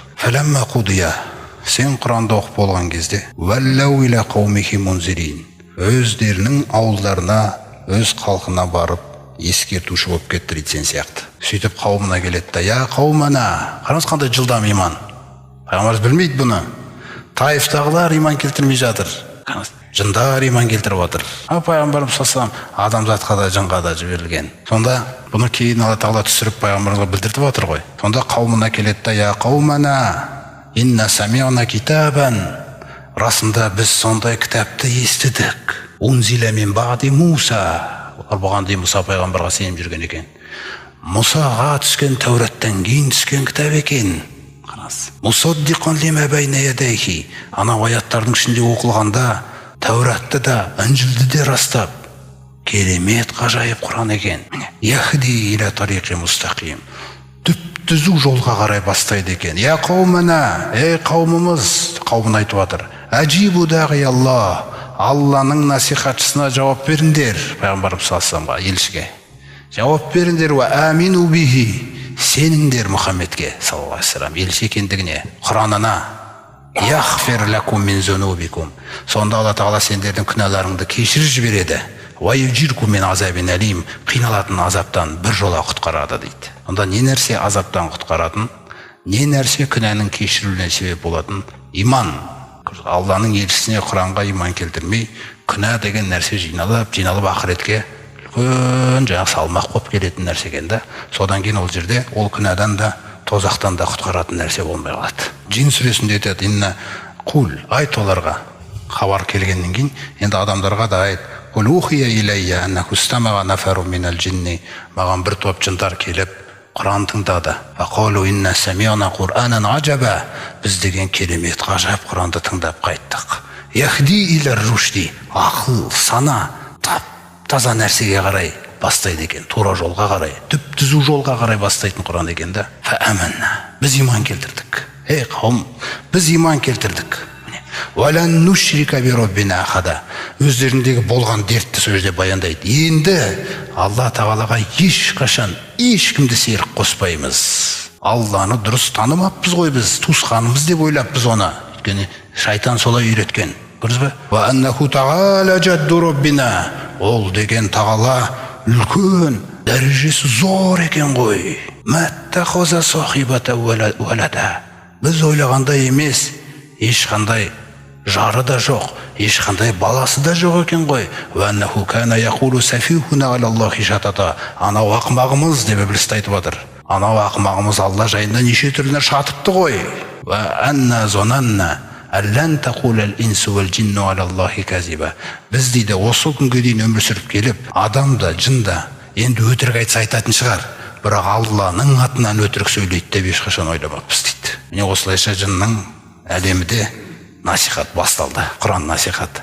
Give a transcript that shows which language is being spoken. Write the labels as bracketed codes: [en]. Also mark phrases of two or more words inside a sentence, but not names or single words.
[ar] فلما قضي, [kk] сен Құранды оқып болған кезде [ar] ولوا إلى قومهم منذرين, [kk] өздерінің ауылдарына, өз халқына барып ескертуші болып кетті дейді сен сияқты. Сөйтіп қауымына келеді да: [ar] "يا قومنا", [kk] қараңыз қандай жылдам иман. Пайғамбарымыз білмейді бұны. Таифтағылар иман келтірмей жатыр. Жындар иман келтіріп отыр. Пайғамбарымыз [ar] صلى الله عليه وسلم [kk] адамзатқа да жынға да жіберілген. Сонда бұны кейін Алла Тағала түсіріп пайғамбарымызға білдіртіп отыр ғой. Сонда қауымына келеді да: [ar] "يا قومنا، إنا سمعنا كتابا", [kk] расында біз сондай кітапты естідік. [ar] أنزل من بعد موسى, [kk] бұған дейін Мұса пайғамбарға сеніп жүрген екен. Мұсаға түскен Тәураттан кейін түскен кітап екен. [ar] مصدقا لما بين يديه, [kk] анау аяттардың ішінде оқылғанда Тәуратты да, Інжілді де растап, керемет ғажайып Құран екен. [ar] يهدي إلى طريق مستقيم, [kk] түп-түзу жолға қарай бастайды екен. [ar] يا قومنا, [kk] ей қауымымыз, қауымын айтып жатыр. [ar] أجيبوا داعي الله, [kk] Алланың насихатшысына жауап беріңдер. Пайғамбарымыз [ar] صلى الله عليه وسلم [kk] елшіге жауап беріңдер. [ar] وآمنوا به, [kk] сеніңдер Мұхаммедке [ar] صلى الله عليه وسلم [kk] елші екендігіне, Құранына. [ar] يغفر لكم من ذنوبكم, [kk] сонда Алла Тағала сендердің күнәларыңды кешіріп жібереді. [ar] ويجركم من عذاب أليم, [kk] қиналатын азаптан бір жола құтқарады дейді. Онда не нәрсе азаптан құтқаратын, не нәрсе күнәнің кешірілуіне себеп болатын? Иман. Алланың елшісіне, Құранға иман келтірмей, күнә деген нәрсе жиналып ақыретке үлкен жаңа салмақ болып келетін нәрсе екен да. Содан кейін ол жерде ол күнәдан да тозақтан да құтқаратын нәрсе болмай қалады. Джин сүресінде айтады: [ar] "إنا قل", [kk] айт оларға, хабар келгеннен кейін енді адамдарға да айт: [ar] "قل أوحي إلي أنه استمع نفر من الجن", [kk] маған бір топ жындар келіп Құран тыңдады. [ar] "فقالوا إنا سمعنا قرآنا عجبا", [kk] біз деген керемет ғажап Құранды тыңдап қайттық. [ar] "يهدي إلى الرشد", [kk] ақыл, сана, таза нәрсеге қарай бастайды екен, тура жолға қарай, түп-түзу жолға қарай бастайтын Құран екен да. Фааманна, біз иман келтірдік. Ей қауым, біз иман келтірдік. [ar] ولن نشرك بربنا أحدا, [kk] өздеріндегі болған дертті сол жерде баяндайды. Енді Алла Тағалаға ешқашан ешкімді серік қоспаймыз. Алланы дұрыс танымаппыз ғой біз, туысқанымыз деп ойлаппыз оны. Өйткені шайтан солай үйреткен. Көрдіңіз бе? [ar] وأنه تعالى جد ربنا, [kk] ол деген Тағала үлкен, дәрежесі зор екен ғой. [ar] ما اتخذ صاحبة ولدا, [kk] біз ойлағандай емес, ешқандай жары да жоқ, ешқандай баласы да жоқ екен ғой. [ar] وأنه كان يقول سفيهنا على الله شططا, [kk] анау ақымағымыз деп іблис айтып отыр. Анау ақымағымыз Алла жайында неше түрлі шатыпты ғой. [ar] وأنا ظننا أن لن تقول الإنس والجن على الله كذبا, [kk] біз дейді осы күнге дейін өмір сүріп келіп, адам да жын да енді өтірік айтса айтатын шығар, бірақ Алланың атынан өтірік сөйлейді деп ешқашан ойламаппыз дейді. Міне осылайша жынның әлемінде насихат басталды, Құран насихат.